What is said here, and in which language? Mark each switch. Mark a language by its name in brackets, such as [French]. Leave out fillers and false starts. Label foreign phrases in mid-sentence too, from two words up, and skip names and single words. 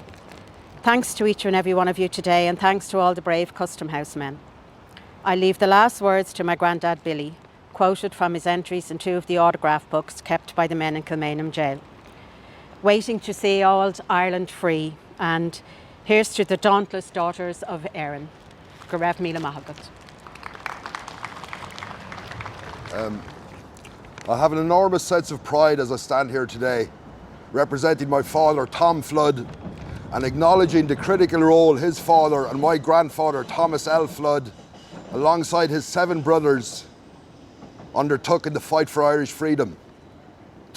[English] Thanks to each and every one of you today and thanks to all the brave Custom House men. I leave the last words to my Grandad Billy, quoted from his entries in 2 of the autograph books kept by the men in Kilmainham jail. Waiting to see old Ireland free, and here's to the dauntless daughters of Erin. [Irish] Go raibh míle maith agat. [English] I have an enormous sense of pride as I stand here today, representing my father Tom Flood and acknowledging the critical role his father and my grandfather Thomas L. Flood, alongside his 7 brothers, undertook in the fight for Irish freedom.